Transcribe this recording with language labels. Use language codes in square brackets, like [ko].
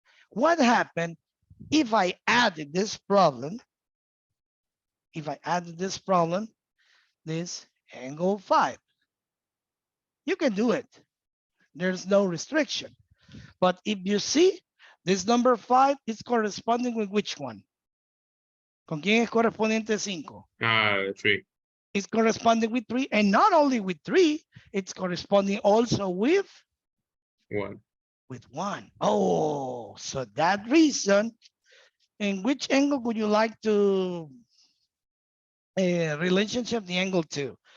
[en] What happened if I added this problem? If I added this problem, this angle 5. You can do it. There's no restriction. But if you see, this number 5 is corresponding with which one? [es] ¿Con quién es correspondiente 5? [en] 3. It's corresponding with 3, and not only with 3, it's corresponding also with 1. With 1. Oh, so that reason, in which angle would you like to relationship the angle 2?